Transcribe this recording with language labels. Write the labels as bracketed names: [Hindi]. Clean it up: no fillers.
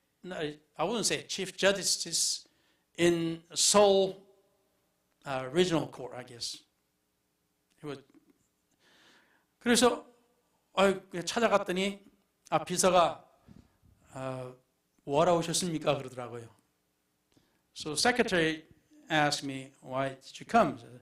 [English] I wouldn't say chief justice in Seoul. Regional court, I guess. [Korean] 그래서 찾아갔더니 비서가 뭐하러 오셨습니까? 그러더라고요. [English] So secretary asked me, why did you come?